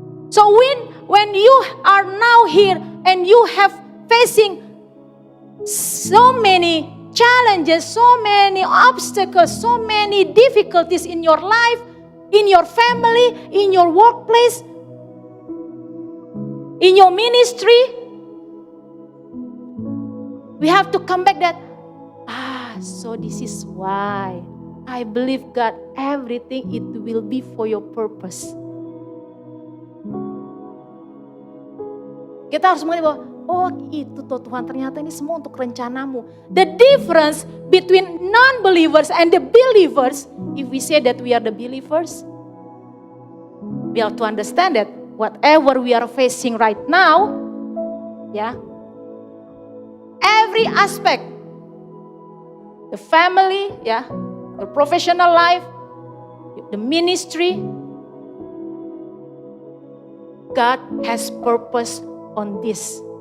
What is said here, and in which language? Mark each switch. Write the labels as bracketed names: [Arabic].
[English] So when you are now here and you have facing so many challenges, so many obstacles, so many difficulties in your life, in your family, in your workplace, in your ministry, we have to come back that, so this is why I believe God, everything it will be for your purpose. [Indonesian] Kita harus mengerti bahwa, oh itu toh Tuhan, ternyata ini semua untuk rencanamu. [English] The difference between non-believers and the believers, if we say that we are the believers, we have to understand that whatever we are facing right now, every aspect, the family, the professional life, the ministry, God has purpose on this.